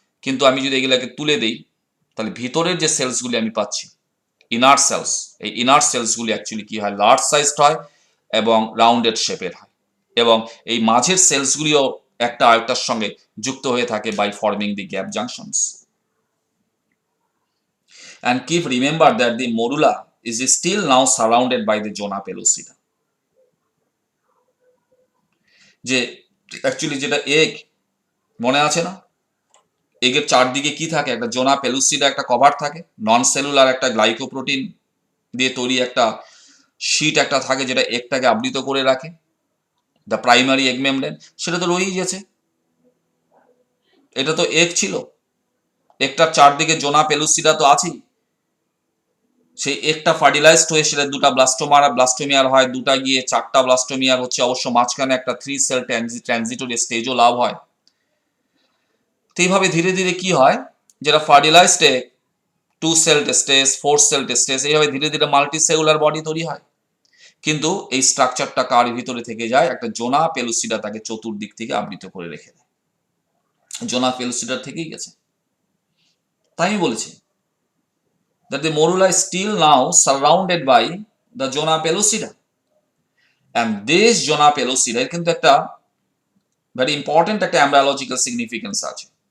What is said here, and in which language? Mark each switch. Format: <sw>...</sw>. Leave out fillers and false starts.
<bn>কিন্তু আমি যদি এগুলোকে তুলে দিই, তাহলে ভিতরের যে সেলসগুলি আমি পাচ্ছি, ইনার সেলস, এই ইনার সেলসগুলি অ্যাকচুয়ালি কি হয়, লার্জ সাইজড হয় এবং রাউন্ডেড শেপের হয়, এবং এই মাঝের সেলসগুলিও একটা আরেকটার সঙ্গে যুক্ত হয়ে থাকে</bn> <en>By forming the gap junctions. And keep remember that the morula is still now surrounded by the zona pellucida।</en> <bn>যে অ্যাকচুয়ালি যেটা এগ, মনে আছে না, এগের চারদিকে কি থাকে, একটা জোনা পেলুসিডা একটা কভার থাকে, নন সেলুলার একটা গ্লাইকোপ্রোটিন দিয়ে তৈরি একটা শীট একটা থাকে, যেটা এগটাকে আবৃত করে রাখে,</bn> <en>The primary egg membrane.</en> <bn>সেটা তো রয়েই গেছে, এটা তো এগ ছিল, একটার চারদিকে জোনা পেলুসিডা তো আছেই। সেই একটা ফার্টিলাইজড হয়ে সেটা দুটা ব্লাস্টোমিয়ার হয়, দুটা গিয়ে চারটা ব্লাস্টোমিয়ার হচ্ছে, অবশ্য মাঝখানে একটা 3 সেল ট্রানজিটরি স্টেজও লাভ হয়। তো এইভাবে ধীরে ধীরে কি হয়, যেটা fertilised egg 2 sell stage, 4 sell stage, এইভাবে ধীরে ধীরে মাল্টিসেলুলার বডি তৈরি হয়। কিন্তু এই স্ট্রাকচারটা কার ভিতরে থেকে যায়, একটা জোনা পেলুসিডা তাকে চতুর্দিক থেকে আবৃত করে রেখে দেয়, জোনা পেলুসিডার থেকেই গেছে। তাই আমি বলেছি</bn> <en>that the morula is still now surrounded by the zona pellucida, and this zona pellucida</en> <bn>এর কিন্তু একটা ভেরি ইম্পর্টেন্ট একটা এমব্রায়োলজিক্যাল সিগনিফিকেন্স আছে।</bn>